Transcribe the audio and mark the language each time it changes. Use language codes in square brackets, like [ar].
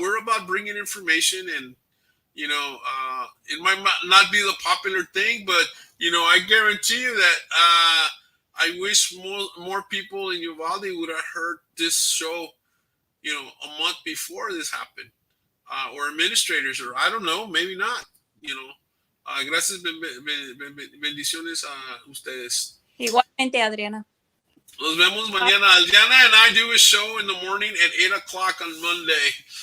[en] We're about bringing information, and it might not be the popular thing, but I guarantee you that I wish more people in Uvalde would have heard this show, a month before this happened, or administrators, or I don't know, maybe not. [es] Gracias, bendiciones a ustedes. Igualmente, Adriana. Nos vemos mañana. [en] Adriana and I do a show in the morning at 8 o'clock on Monday.